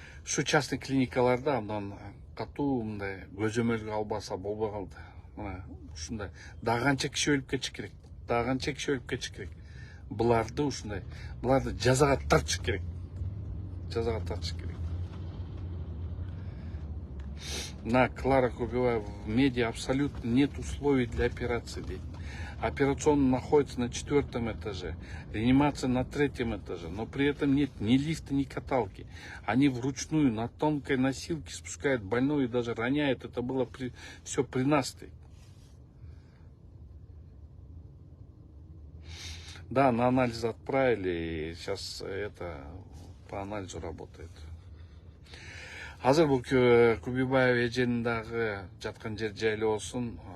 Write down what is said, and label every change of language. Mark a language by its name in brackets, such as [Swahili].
[Kyrgyz] Şu частный клиникаларда андан катуу мындай көзөмөлгө албаса болбой калды. Мына ушундай дагы канча киши өлүп кетиш керек. Буларды ушундай, буларды жазага тартыш керек. [Russian] На Клара Кубиваева, в медиа абсолютно нет условий для операции, дейт. Операционная находится на 4-м этаже, реанимация на 3-м этаже, но при этом нет ни лифта, ни каталки. Они вручную на тонкой носилке спускают больного и даже роняют. Это было все при нас. Да, на анализ отправили, и сейчас это по анализу работает. [Kyrgyz] Азыр бул Кубибаева эженин дагы жаткан жер жайлы болсун.